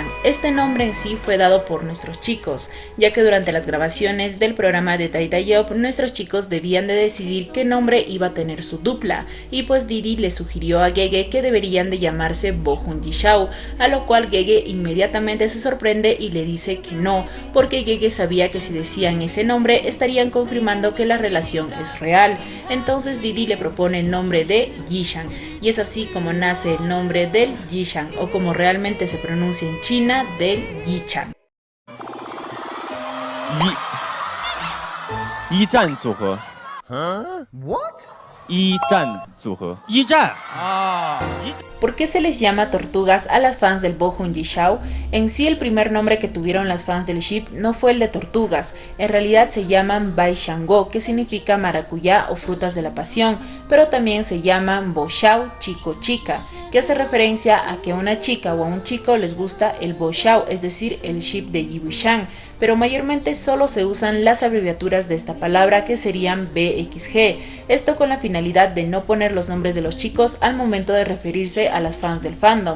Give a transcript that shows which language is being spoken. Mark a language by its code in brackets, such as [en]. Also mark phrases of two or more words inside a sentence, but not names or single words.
[es] Este nombre en sí fue dado por nuestros chicos, ya que durante las grabaciones del programa de Daidayop, nuestros chicos debían de decidir qué nombre iba a tener su dupla, y pues Didi le sugirió a Gege que deberían de llamarse Bohun Jishao, a lo cual Gege inmediatamente se sorprende y le dice que no, porque Gege sabía que si decían ese nombre estarían confirmando que la relación es real. Entonces Didi le propone el nombre de Yishan, y es así como nace el nombre del Yishan, o como realmente se pronuncia en China, del Yichan. [zh] Yichan 组合. [en] What? [zh] Yichan 组合. [es] ¿Por qué se les llama tortugas a las fans del Bohun Jishao? En sí el primer nombre que tuvieron las fans del ship no fue el de tortugas, en realidad se llaman Bai Shango, que significa maracuyá o frutas de la pasión, pero también se llaman Bo Shao, chico chica, que hace referencia a que a una chica o a un chico les gusta el Bo Shao, es decir, el ship de Yibushan, pero mayormente solo se usan las abreviaturas de esta palabra, que serían BXG, esto con la finalidad de no poner los nombres de los chicos al momento de referirse a las fans del fandom.